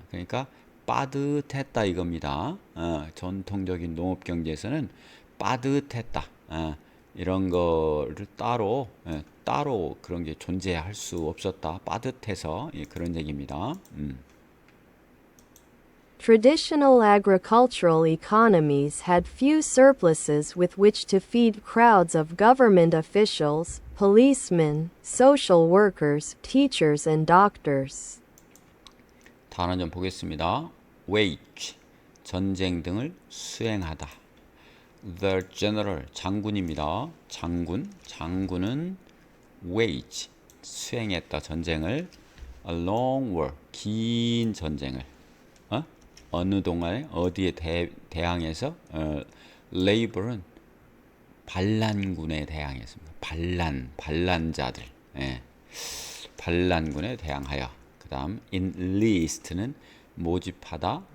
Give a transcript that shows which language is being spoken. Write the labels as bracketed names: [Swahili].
[Korean] 그러니까 빠듯했다 이겁니다. 전통적인 농업 경제에서는 빠듯했다. 이런 거를 따로 그런 게 존재할 수 없었다. 빠듯해서 그런 얘기입니다. [English] Traditional agricultural economies had few surpluses with which to feed crowds of government officials, policemen, social workers, teachers, and doctors. [Korean] 단어 좀 보겠습니다. wage 전쟁 등을 수행하다. [English] The general [Korean] 장군입니다. 장군은 wage 수행했다 전쟁을. [English] A long war [Korean] 긴 전쟁을. 어느 동안에 어디에 대항해서 labor은 반란군에 대항했습니다. 반란자들. 반란군에 대항하여. 그 다음 enlist는 모집하다,